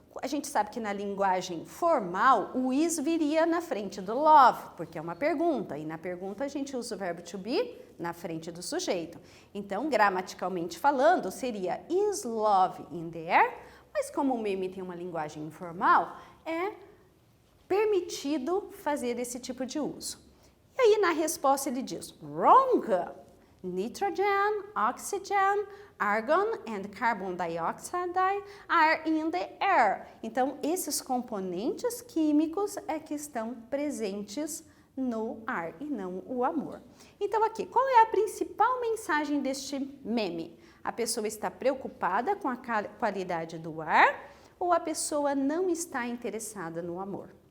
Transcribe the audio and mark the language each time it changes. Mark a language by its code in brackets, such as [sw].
[pt] A gente sabe que na linguagem formal, o is viria na frente do love, porque é uma pergunta, e na pergunta a gente usa o verbo to be na frente do sujeito. Então, gramaticalmente falando, seria [en] is love in the air, [pt] mas como o meme tem uma linguagem informal, é permitido fazer esse tipo de uso. E aí, na resposta, ele diz, wrong! [en] Nitrogen, oxygen, argon and carbon dioxide are in the air. [pt] Então, esses componentes químicos é que estão presentes no ar e não o amor. Então, aqui, qual é a principal mensagem deste meme? A pessoa está preocupada com a qualidade do ar ou a pessoa não está interessada no amor?